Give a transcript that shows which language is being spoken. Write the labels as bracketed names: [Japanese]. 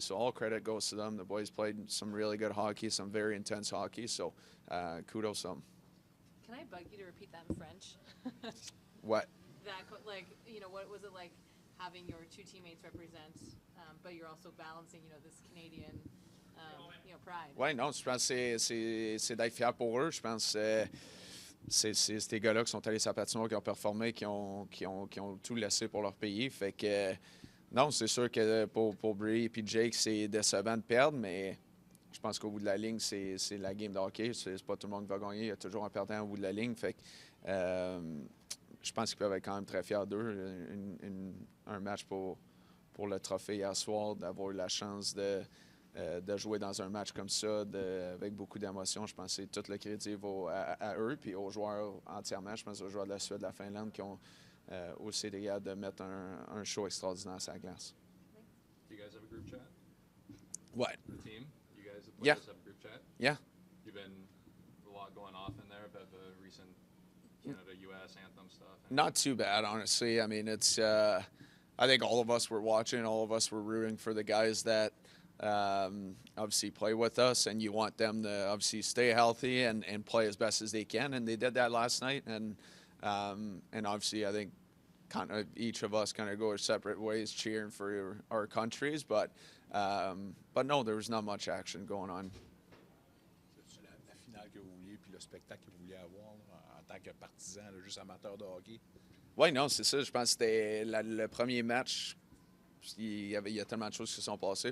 [English] So all credit goes to them. The boys played some really good hockey, some very intense hockey. So kudos to them. Can I bug you to repeat that in French? What? What was it like having your two teammates represent, but you're also balancing, this Canadian, pride? [French] Ouais, non, je pense que c'est d'être fier pour eux. Je pense c'est ces gars-là qui sont allés sur la patinoire, qui ont performé, qui ont tout laissé pour leur pays. Fait que non, c'est sûr que pour Bree et Jake, c'est décevant de perdre, mais je pense qu'au bout de la ligne, c'est la game de hockey. C'est pas tout le monde qui va gagner. Il y a toujours un perdant au bout de la ligne. Fait que je pense qu'ils peuvent être quand même très fiers d'eux. Un match pour le trophée hier soir, d'avoir eu la chance de jouer dans un match comme ça avec beaucoup d'émotions. Je pense que tout le crédit va à eux puis aux joueurs entièrement. Je pense aux joueurs de la Suède, de la Finlande qui ont aussi été capables de mettre un show extraordinaire sur la glace. [English] Do you guys have a group chat? What? The team? You guys have a group chat? Yeah. You've been a lot going off in there about the recent Canada-US anthem stuff. Not too bad, honestly. I mean, it's I think all of us were watching. All of us were rooting for the guys that obviously play with us, and you want them to obviously stay healthy and play as best as they can, and they did that last night. And obviously, I think kind of each of us kind of go our separate ways cheering for our countries, but no, there was not much action going on. [French] C'est la finale que vous vouliez, puis le spectacle que vous vouliez avoir en tant que partisan, là, juste amateur de hockey? Oui, non, c'est ça. Je pense que c'était le premier match. Il y a tellement de choses qui se sont passées.